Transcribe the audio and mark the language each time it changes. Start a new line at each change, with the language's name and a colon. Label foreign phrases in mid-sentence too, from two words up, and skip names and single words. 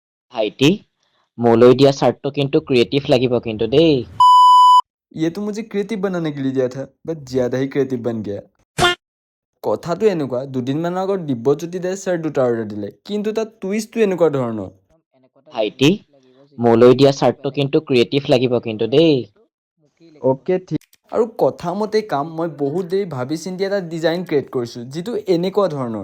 Assamese: ভাইটি মোলৈ দিয়া চাৰ্টটো কিন্তু ক্ৰিয়েটিভ লাগিব কিন্তু দেই।
Hindi: ये तो मुझे क्रिएटिव बनाने के लिए दिया था बट ज़्यादा ही क्रिएटिव बन गया।
Assamese: কথাটো এনেকুৱা দুদিনমানৰ আগত দিব্যজ্যোতি দাই ছাৰ দুটা অৰ্ডাৰ দিলে কিন্তু তাত টুইষ্টটো এনেকুৱা ধৰণৰ। ভাইটি মোলৈ দিয়া চাৰ্টটো কিন্তু ক্ৰিয়েটিভ লাগিব কিন্তু দেই। অ'কে ঠিক আৰু কথা মতে কাম মই বহুত দেৰি ভাবি চিন্তি এটা
English: design create
Assamese: কৰিছোঁ যিটো এনেকুৱা ধৰণৰ।